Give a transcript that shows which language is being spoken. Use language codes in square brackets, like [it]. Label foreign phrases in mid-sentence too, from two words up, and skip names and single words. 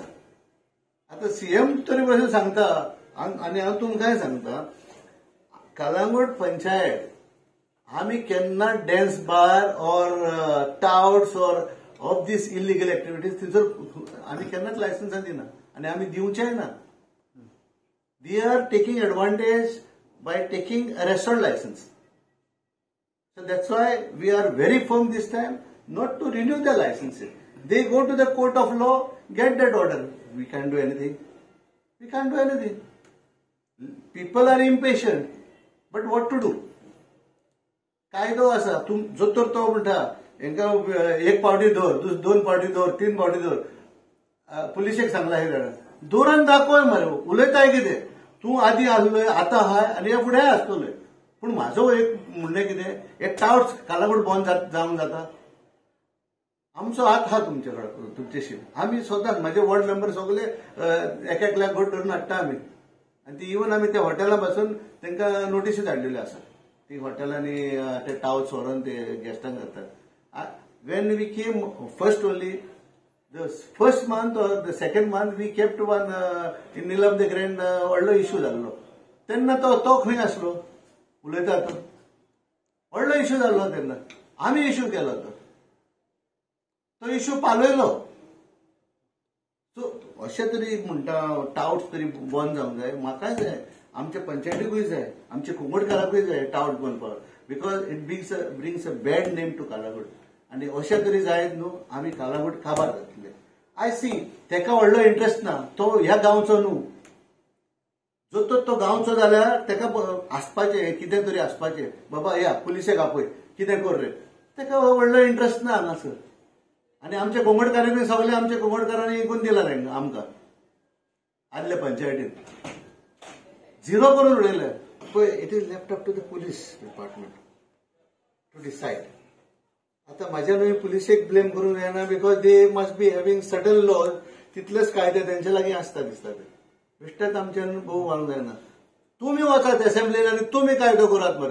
[kok] आतां CM तरी बसून सांगता आनी हांव तुमकां काय सांगता, कळंगूट पंचायत आमी केन्ना [en] dance bar or touts or of these illegal activities [kok] थंयसर आमी केन्नाच लायसन्सां दिना आनी आमी दिवचेय ना. [en] They are taking advantage by taking a restaurant license. So that's why we are very firm this time not to renew the licenses. They go to the court of law, get that order. We can't do anything. We can't do anything. People are impatient. But what to do? [kok] कायदो आसा. जो तर तो म्हणटा हांकां एक पावटी दवर, दोन पावटी दवर, तीन पावटी दवर. पुलिसेक सांगला हे जाणा दोरान दाखोय मरे. उलयताय कितें तूं आदी आसलोय आतां आहाय आनी हे फुडेंय आसतलोय. पूण म्हाजो एक म्हणणें कितें, हे टाउट्स कालागूट बंद जावंक जाता. आमचो हात आहा तुमचे कडेन तुमचेशी. आमी स्वताक म्हाजे वॉर्ड मेंबर सगळे एक लाख गट धरून हाडटा आमी. आनी ती इवन आमी त्या हॉटेलां बसून तांकां नोटीसी धाडलेल्यो आसा. ती हॉटेलांनी ते टाउट्स व्हरून ते गेस्टांक घालतात. [en] When we came first only the first month or the second month we kept one in Nilam the Grand [kok] व्हडलो इश्यू जाल्लो. तेन्ना तो खंय आसलो उलयता तो. व्हडलो इश्यू जाल्लो तेन्ना आमी इश्यू केलो तो इश्यू पालयलो. सो अशें तरी म्हणटा टाउट्स तरी बंद जावंक जाय. म्हाकाय जाय, आमच्या पंचायतीकूय जाय, आमच्या कुंगडकाराकूय जाय टाउट बंद करप. [en] because it brings a bad name to Calangute. [kok] आनी अशें तरी जायत न्हू आमी कालागूट काबार जातले. [en] I see [kok] तेका व्हडलो इंट्रस्ट ना. तो ह्या गांवचो न्हू. जो तो गांवचो जाल्यार तेका आसपाचें कितें तरी आसपाचें. बाबा या पुलिसेक आपय कितें कर रे. तेका व्हडलो इंट्रस्ट ना हांगासर. आनी आमच्या कोंगडकारांनी सगळे आमच्या कोंगडकारांनी एकूण दिला तांकां आमकां आदले पंचायतीन झिरो करून उडयले. [en] पळय it is left up to the police department to decide. [kok] आता म्हाज्या न्हय पुलिसेक ब्लेम करूंक जायना. [en] because they must be having certain laws. [kok] तितलेच कायदे तेंचे लागीं आसता दिसता ते. बेश्टेच आमच्यान भोव व्हांवंक जायना. तुमी वचात असेंब्लीन आनी तुमी कायदो करात मरे.